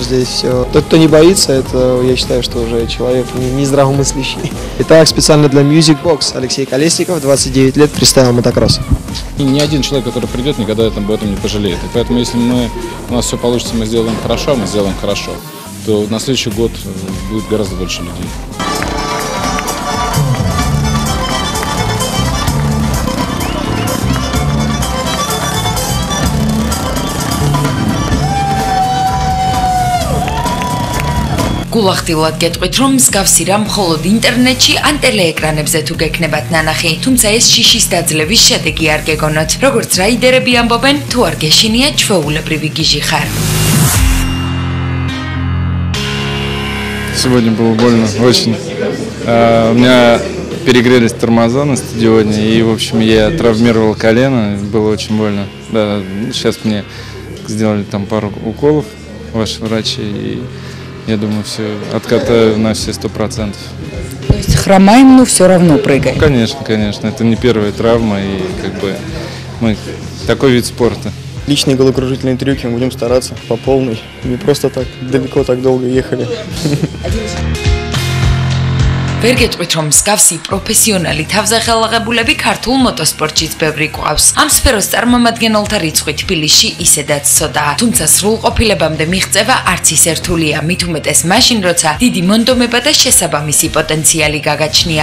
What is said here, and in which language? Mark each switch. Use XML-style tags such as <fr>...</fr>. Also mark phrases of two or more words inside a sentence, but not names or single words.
<ru>Здесь тот, кто не боится, это, я считаю, что уже человек не здравомыслящий. Итак, специально для Music Box Алексей Колесников, 29 лет, фристайл мотокросс. И ни один человек, который придет, никогда об этом не пожалеет. И поэтому, если у нас все получится, мы сделаем хорошо, то на следующий год будет гораздо больше людей.</ru> <ka>გულახდილად გეტყვით, რომ მსგავსი რამ მხოლოდ ინტერნეტში ან ტელეეკრანებზე თუ გექნებათ ნანახი, თუმცა ეს შიშის დაძლევის შედეგი არ გეგონოთ. როგორც რაიდერები ამბობენ, თუ არ გეშინია ჩვეულებრივი გიჟი ხარ.</ka> <ru>Сегодня было больно, очень. У меня перегрелись тормоза на стадионе, и, в общем, я травмировал колено, было очень больно. Да, сейчас мне сделали там пару уколов, ваши врачи, и я думаю, все откатаю на все 100%. То есть хромаем, но все равно прыгаем? Конечно. Это не первая травма, и как бы мы такой вид спорта. Личные головокружительные трюки мы будем стараться по полной. Не просто так далеко, так долго ехали.</ru> <ka>ვერ გეტყვით, რომ მსგავსი პროფესიონალი თავზახელაღებულები ქართულ მოტოსპორტშიც ბევრი გვყავს. ამ სფეროს წარმომადგენელთა რიცხვი თბილისში ისედაც ცოტაა. თუმცა სრულყოფილებამდე მიღწევა არც ისე რთულია, მით უმეტეს მაშინ, როცა დიდი მონდომება და შესაბამისი პოტენციალი გაგაჩნია.</ka>